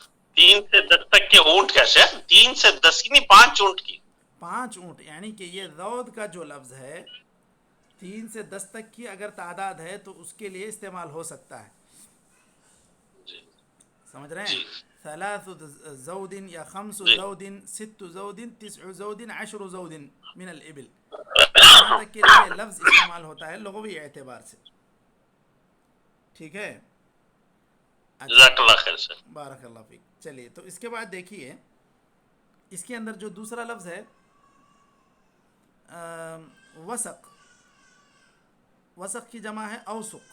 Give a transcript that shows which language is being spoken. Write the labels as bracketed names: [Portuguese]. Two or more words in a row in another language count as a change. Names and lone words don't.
[Urdu] 3 سے 10 تک کے اونٹ کیسے؟ 3 سے 10 کی نہیں 5 اونٹ کی. 5 اونٹ یعنی کہ یہ ذود کا جو لفظ ہے 3 سے 10 تک کی اگر تعداد ہے تو اس کے لیے استعمال ہو سکتا ہے. سمجھ رہے ہیں؟ 3 زود یا 5 زود 6 زود 9 زود 10 زود [Arabic] من الابل، [Urdu] یہاں تک کہ یہ لفظ استعمال ہوتا ہے لغوی اعتبار سے. ٹھیک ہے، [Arabic] جزاک اللہ خیر سر. بارک اللہ فیک. [Urdu] چلیے تو اس کے بعد دیکھیے اس کے اندر جو دوسرا لفظ ہے وسق، وسق کی جمع ہے اوسق.